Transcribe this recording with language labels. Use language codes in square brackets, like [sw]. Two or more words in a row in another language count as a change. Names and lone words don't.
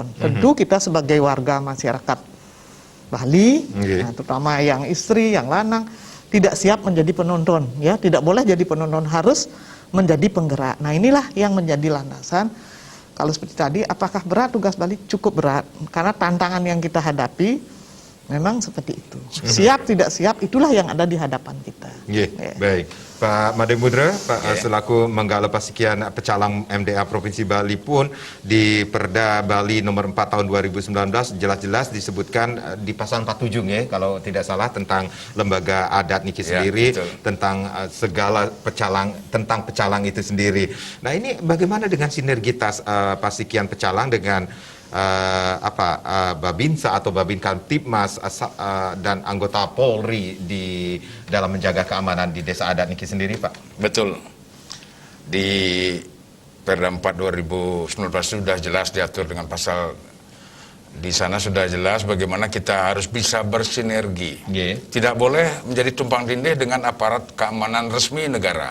[id] Tentu kita sebagai warga masyarakat Bali, nah, terutama yang istri, yang lanang, tidak siap menjadi penonton, ya, tidak boleh jadi penonton, harus menjadi penggerak. Nah, inilah yang menjadi landasan. Kalau seperti tadi, apakah berat tugas Bali? Cukup berat, karena tantangan yang kita hadapi memang seperti itu. Siap tidak siap, itulah yang ada di hadapan kita. Baik. Pak Made Mudra, Pak selaku Menggala Pasikian Pecalang MDA Provinsi Bali pun di Perda Bali nomor 4 tahun 2019 jelas-jelas disebutkan di pasal 47 ya, kalau tidak salah, tentang lembaga adat Niki sendiri, tentang segala tentang pecalang itu sendiri. Nah, ini bagaimana dengan sinergitas Pasikian Pecalang dengan Babinsa atau Babin Kamtibmas dan anggota Polri di dalam menjaga keamanan di desa adat Niki sendiri, Pak? Betul. Di Perda 4 2019 sudah jelas diatur dengan pasal, di sana sudah jelas bagaimana kita harus bisa bersinergi. Tidak boleh menjadi tumpang tindih dengan aparat keamanan resmi negara.